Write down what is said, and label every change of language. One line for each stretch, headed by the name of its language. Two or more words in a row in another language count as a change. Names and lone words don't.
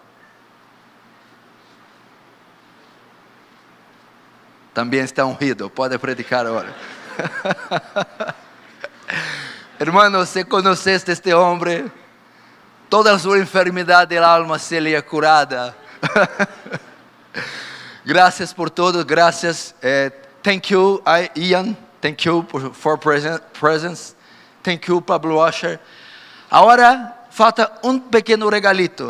Portuguese: Também está ungido, pode predicar agora. Hermano, você conhece este homem? Toda a sua enfermidade da alma se lhe é curada.
Spanish: Gracias por todo, gracias.
English: Thank you, Ian. Thank you for presence. Thank you, Pablo Washer.
Portuguese: Agora falta pequeno regalito.